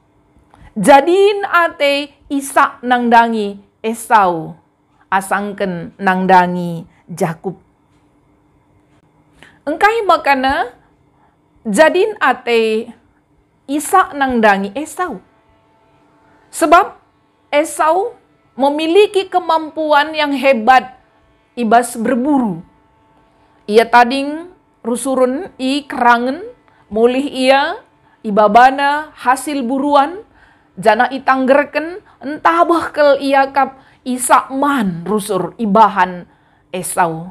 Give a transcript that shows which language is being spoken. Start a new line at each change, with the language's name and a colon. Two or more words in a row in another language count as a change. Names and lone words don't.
Batak Karo: Jadiin ate Ishak nangdangi Esau asangken nangdangi Jakub. Engkai makana jadin ate Ishak nangdangi Esau.
Indonesian: Sebab Esau memiliki kemampuan yang hebat
Batak Karo: ibas berburu. Ia tading rusurun i kerangen, mulih ia ibabana hasil buruan, jana itanggerken entah bahkel ia kap Ishak man rusur ibahan Esau.